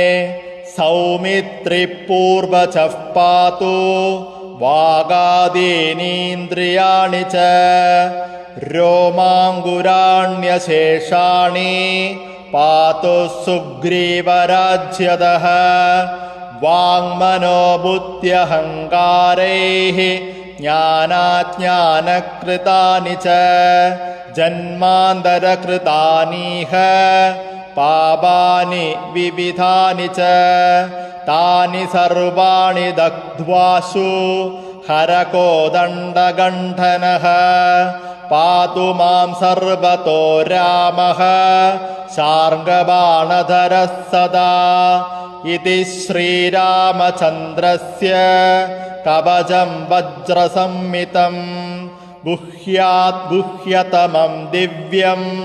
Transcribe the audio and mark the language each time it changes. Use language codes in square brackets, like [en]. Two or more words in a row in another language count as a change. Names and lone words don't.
[sa] സൗമിത്രിപൂർവചഃ പാതു വാഗാദീനീന്ദ്രിയാണി ച രോമാങ്കുരാണ്യശേഷാണി പാതു സുഗ്രീവരാജ്യതഃ വാങ്മനോബുദ്ധ്യഹങ്കാരൈഃ ജ്ഞാനാജ്ഞാനകൃതാനി ച ജന്മാന്തരകൃതാനീഹ പാപാനി വിവിധാനി ച താനി സർവാണി ദഗ്ധ്വാസു ഹരകോദണ്ഡഗണ്ഠനഃ पातु मां सर्वतो रामः शार्ङ्गबाणधरः सदा इति श्रीरामचन्द्रस्य कवचं वज्रसंहितं गुह्यात् गुह्यतमं दिव्यं